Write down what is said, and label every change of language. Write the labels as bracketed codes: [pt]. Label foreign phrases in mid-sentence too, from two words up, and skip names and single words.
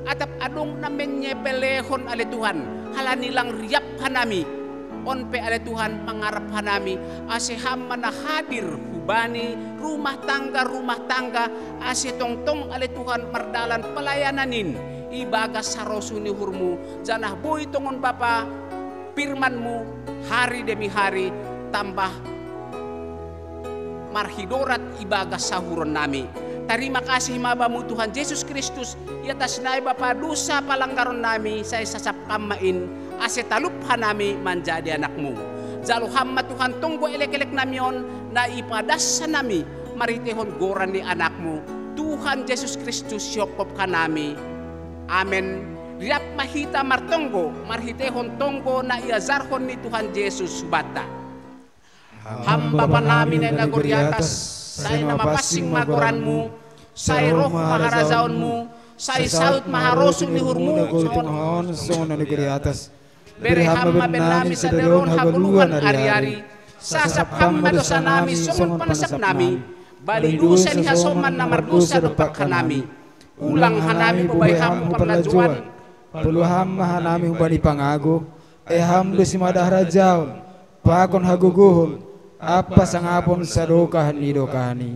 [bts] atap adong namen nyepelehon ale Tuhan halanilang riap hanami onpe ale Tuhan pangarap hanami ase hamma na hadir hubani rumah tangga ase tongtong ale Tuhan mardalan pelayananin ibaga sarosuni hurmu janah boy tongon Bapa firmanmu [id] hari demi hari [bts] tambah marhidorat ibaga sahuron nami. [id] Terima kasih [bts] mabamu Tuhan Yesus Kristus ya tasnai Bapa dosa palanggaron nami saya sasap kamain ase talup hanami menjadi anakmu. Jalu hamma Tuhan tunggu elek-elek namion na ipadasa nami maritehon goran ni anakmu Tuhan Yesus Kristus syokop kanami. Amen. Riap mahita martonggo marhitehon tonggo na iazarhon ni Tuhan Yesus bata. Hamba panami na nagor di atas, saya nama pasing magoranmu, saya roh maharazaonmu, saya saut maharosun ni hurmu, soon nagor di atas. Beri hamba benami sa deron haguluhan ari-ari, sasap hamba dosa nami songon panasap nami, bali dusa ni hasoman na mardusa dopak hanami, ulang hanami bubay hamba panglajuan, Pulu hamba hanami hubani pangago, hamdo si madah rajaon, pakon haguguhon, apa sangapon sa dokahan ni dokahani.